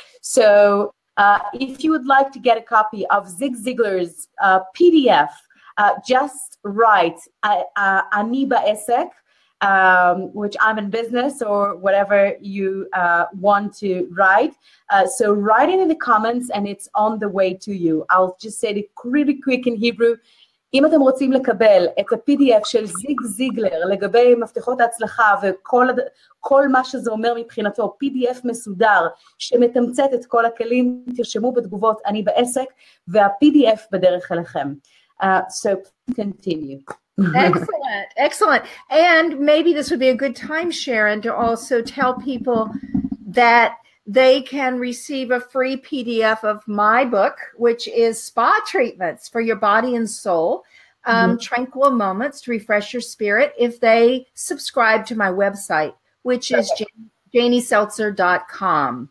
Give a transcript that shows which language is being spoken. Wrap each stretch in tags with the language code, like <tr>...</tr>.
<en>So if you would like to get a copy of Zig Ziglar's PDF, just write Ani Ba'esek, which I'm in business, or whatever you want to write. So write it in the comments and it's on the way to you. I'll just say it really quick in Hebrew.</en> <he>אם אתם רוצים לקבל את ה-PDF של זיג זיגלר לגבי מפתחות ההצלחה וכל מה שזה אומר מבחינתו, PDF מסודר שמתמצת את כל הכלים, תרשמו בתגובות אני בעסק, וה-PDF בדרך אליכם.</he> <en>So continue. Excellent, excellent. And maybe this would be a good time, Sharon, to also tell people that they can receive a free PDF of my book, which is Spa Treatments for Your Body and Soul, Tranquil Moments to Refresh Your Spirit, if they subscribe to my website, which is JanieSeltzer.com.</en>